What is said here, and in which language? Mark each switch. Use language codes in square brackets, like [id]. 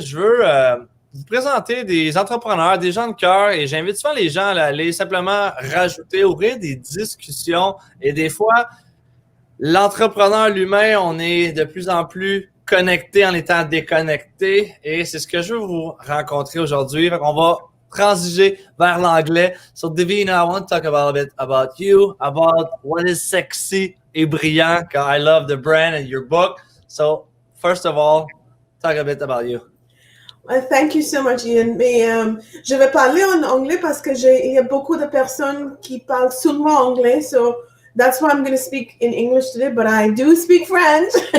[fr] Je veux vous présenter des entrepreneurs, des gens de cœur et j'invite souvent les gens à aller simplement rajouter, ouvrir des discussions. Et des fois, l'entrepreneur, l'humain, on est de plus en plus connecté en étant déconnecté et c'est ce que je veux vous rencontrer aujourd'hui. On va transiger vers l'anglais. [en] So, Devina, I want to talk a bit about you, about what is sexy [fr] et brillant. [en] I love the brand and your book. So, first of all, talk a bit about you. Well, thank you so much, Ian. [fr] Mais je vais parler en anglais parce que il y a beaucoup de personnes qui parlent seulement anglais. [en] So that's why I'm going to speak in English today, but I do speak French.